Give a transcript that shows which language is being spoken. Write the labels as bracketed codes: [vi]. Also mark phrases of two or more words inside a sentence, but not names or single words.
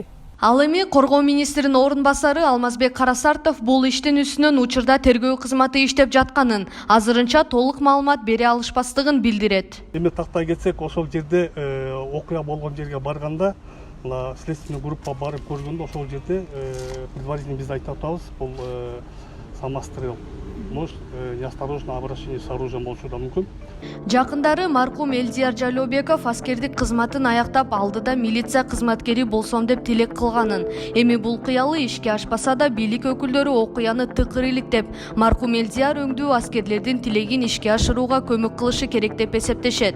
[ky] Ал эми Коргоо министринин орун басары Алмазбек Карасартов бул иштин үстүнөн учурда тергөө кызматы иштеп жатканын, азырынча толук маалымат бере алышпастыгын билдирет. Эми тактай кетсек, ошол жерде окуя болгон жерге барганда, [ru] следственный группа [ky] барып көргөндө ошол жерде предварительно биз айтып атабыз, бул самострел. [ru] Может, неосторожное обращение с оружием [ky] болушу да мүмкүн. Жакындары маркум Элдияр Жайлообеков аскердик кызматын аяктап алдыда милиция кызматкери болсом деп тилек кылганын. Эми бул кыялы ишке ашпаса да бийлик өкүлдөрү окуяны тыкыр иликтеп, маркум Элдияр өңдүү аскерлердин тилегин ишке ашырууга көмөк кылышы керек деп эсептешет.